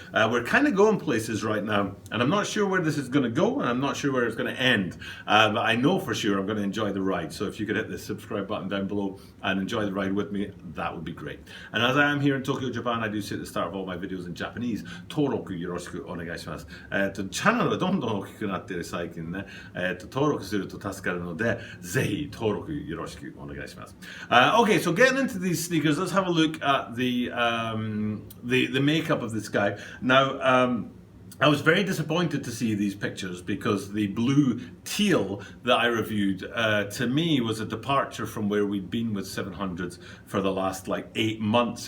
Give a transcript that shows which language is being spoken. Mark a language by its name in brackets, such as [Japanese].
[English] We're kind of going places right now, and I'm not sure where this is going to go, and I'm not sure where it's going to end, but I know for sure I'm going to enjoy the ride. So if you could hit the subscribe button down below and enjoy the ride with me, that would be great. And as I am here in Tokyo, Japan, I do say at the start of all my videos in Japanese, [Japanese] Toroku yoroshiku onegaishimasu. チャンネルがどんどん大きくなっている最近ね、登録すると助かるので、ぜひ登録よろしくお願いします。 [English] Okay, so getting into these sneakers, let's have a look at the makeup of this guy. Now, I was very disappointed to see these pictures because the blue teal that I reviewed to me was a departure from where we'd been with 700s for the last like 8 months.